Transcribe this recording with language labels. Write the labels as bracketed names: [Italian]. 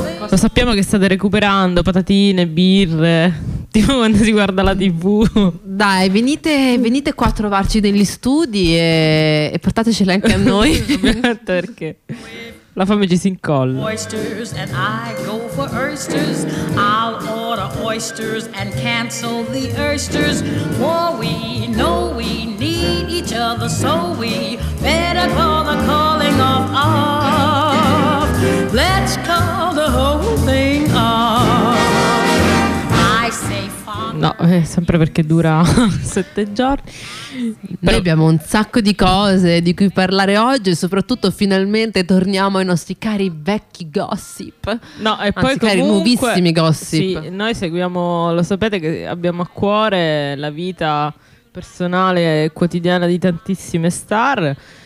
[Italian] Lo sappiamo che state recuperando patatine, birre, tipo quando si guarda la TV. Dai, venite qua a trovarci negli studi e portatecele anche a noi. Perché la fame ci si incolla. [English] Oysters and I go for oysters. I'll order oysters and cancel the oysters. For we know we need each other, so we better call the calling of off. Let's call the whole thing off. I say [Italian] no, sempre perché dura 7 giorni. Noi abbiamo un sacco di cose di cui parlare oggi e soprattutto finalmente torniamo ai nostri cari vecchi gossip. No, e anzi, cari comunque, nuovissimi gossip. Sì, noi seguiamo, lo sapete che abbiamo a cuore la vita personale e quotidiana di tantissime star.